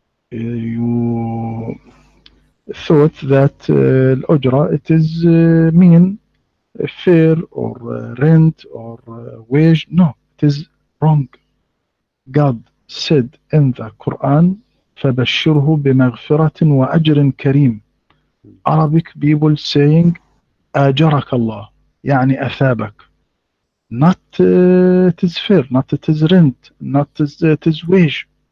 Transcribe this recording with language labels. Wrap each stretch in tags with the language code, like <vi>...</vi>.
<en>You thought that الأجرة it is mean fair or rent or wage. No, it is wrong. God said in the Quran,</en> <ar>فَبَشِّرْهُ بِمَغْفِرَةٍ وَأَجْرٍ كَرِيمٍ.</ar> <en>Arabic people saying</en> <ar>أجرك الله, يعني أثابك.</ar> <en>Not it is fair, not it is rent, not it is wage.</en>